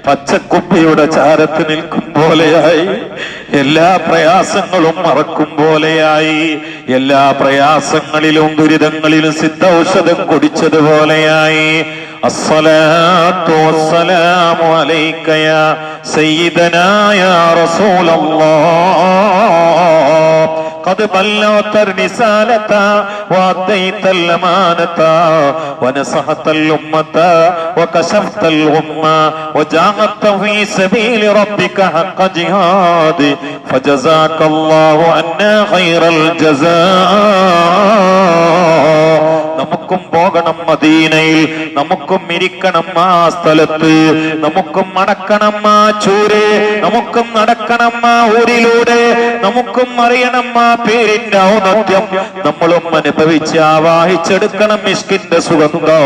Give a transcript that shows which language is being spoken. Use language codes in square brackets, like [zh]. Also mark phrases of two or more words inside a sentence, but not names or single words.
[ml] പച്ചക്കുപ്പിയുടെ ചാരത്ത് നിൽക്കും പോലെയായി, എല്ലാ പ്രയാസങ്ങളും മറക്കും പോലെയായി, എല്ലാ പ്രയാസങ്ങളിലും ദുരിതങ്ങളിലും സിദ്ധൌഷധം കുടിച്ചതുപോലെയായി. [ar] الصلاة والسلام عليك يا سيدنا يا رسول الله قد بلغت الرسالة وأديت الأمانة ونصحت الأمة وكشفت الغمة وجاهدت في سبيل ربك حق جهاد فجزاك الله عنا خير الجزاء. [ml] നമുക്കും പോകണം മദീനയിൽ, നമുക്കും ഇരിക്കണം ആ സ്ഥലത്ത്, നമുക്കും നടക്കണം ആ ചൂര്, നമുക്കും നടക്കണം ആ ഊരിലൂടെ, നമുക്കും അറിയണം ആ പേരിന്റെ ഔന്നത്യം, നമ്മളും അനുഭവിച്ച് ആവാഹിച്ചെടുക്കണം ഇഷ്കിന്റെ സുഗന്ധം.